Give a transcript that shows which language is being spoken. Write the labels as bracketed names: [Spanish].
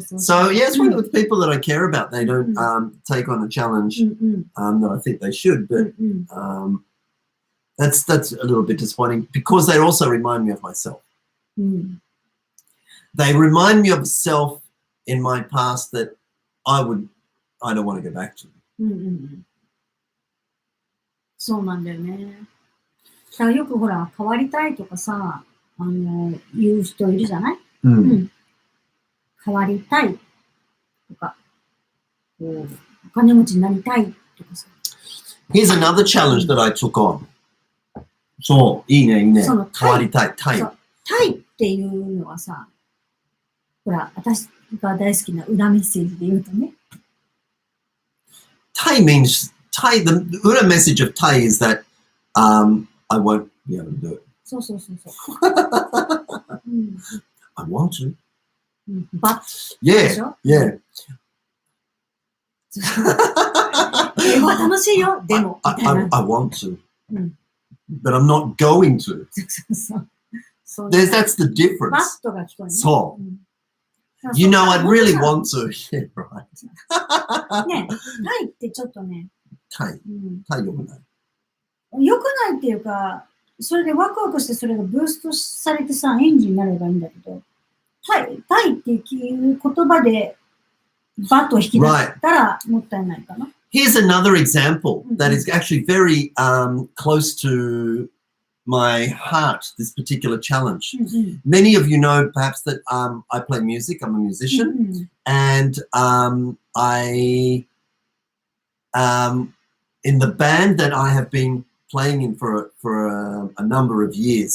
[English] So, yes, with people that I care about, they don't take on a challenge that I think they should, but that's a little bit disappointing because they also remind me of myself. They remind me of a self in my past that I don't want to go back to. [Japanese] そうなんだよね。だからよくほら、変わりたいとかさ、言う人いるじゃない？変わりたいとか、お金持ちになりたいとかさ。 [English] Here's another challenge that I took on. [Japanese] そう、いいね。変わりたい。タイっていうのはさ、ほら、私が大好きな裏メッセージで言うとね。 [English] Thai means, the Ura message of Thai is that I won't be able to do it. [Japanese] そう。 [English] I want to. But. Yeah. [Japanese] 英語は楽しいよ、でも。 [English] I want to. But I'm not going to. [Japanese] そう。 [English] That's the difference. [Japanese] バットが聞こえる。そう。 [English] You know, I'd really want to. Yeah, right. [Japanese] ね、タイってちょっとね。タイ良くない。良くないっていうか、それでワクワクしてそれがブーストされてさ、エンジンになればいいんだけど、タイっていう言葉でバットを引き出したらもったいないかな。 [English] Here's another example that is actually very close to my heart, this particular challenge. Many of you know perhaps that I play music, I'm a musician, and I in the band that I have been playing in for a number of years.